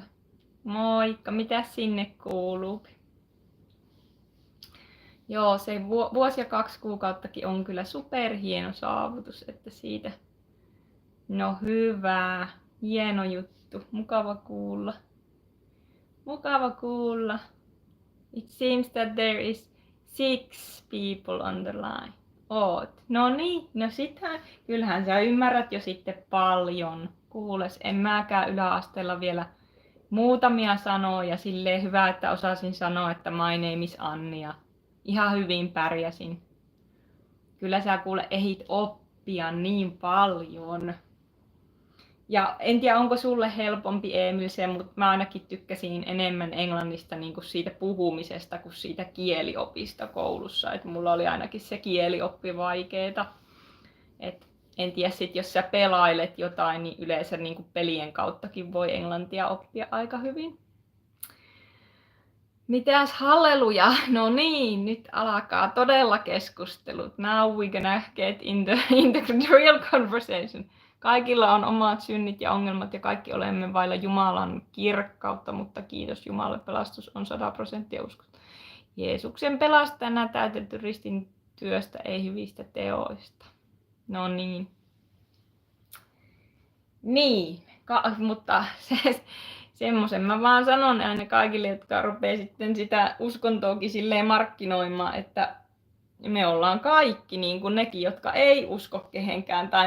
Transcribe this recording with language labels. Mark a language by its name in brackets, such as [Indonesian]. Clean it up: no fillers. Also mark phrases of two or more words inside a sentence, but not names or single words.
[Finnish] Moikka, mitä sinne kuuluu? Joo, se vuosi ja 2 kuukauttakin on kyllä superhieno saavutus, että siitä. No hyvä, hieno juttu, mukava kuulla. Mukava kuulla. [English] It seems that there is 6 people on the line. [Finnish] Oot. No niin, no sittenhän, kyllähän sä ymmärrät jo sitten paljon. Kuules, en mäkään yläasteella vielä muutamia sanoja, silleen hyvä, että osasin sanoa, että [English] my name is [Finnish] Anni ja ihan hyvin pärjäsin. Kyllä sä kuule ehdit oppia niin paljon. Ja en tiedä onko sulle helpompi Emil se, mutta mä ainakin tykkäsin enemmän englannista niin kuin siitä puhumisesta kuin siitä kieliopista koulussa. Et mulla oli ainakin se kielioppi vaikeeta. Et en tiedä sit, jos sä pelailet jotain, niin yleensä niin kuin pelien kauttakin voi englantia oppia aika hyvin. Mitäs halleluja? No niin, nyt alkaa todella keskustelut. [English] Now we're gonna get in the real conversation. [Finnish] Kaikilla on omat synnit ja ongelmat ja kaikki olemme vailla Jumalan kirkkautta, mutta kiitos Jumalalle, pelastus on 100% uskosta. Jeesuksen pelastajana täytetty ristin työstä, ei hyvistä teoista. No niin. Niin, mutta semmoisen mä vaan sanon aina kaikille, jotka rupeaa sitten sitä uskontoakin silleen markkinoimaan, että me ollaan kaikki, niin kuin nekin, jotka ei usko kehenkään tai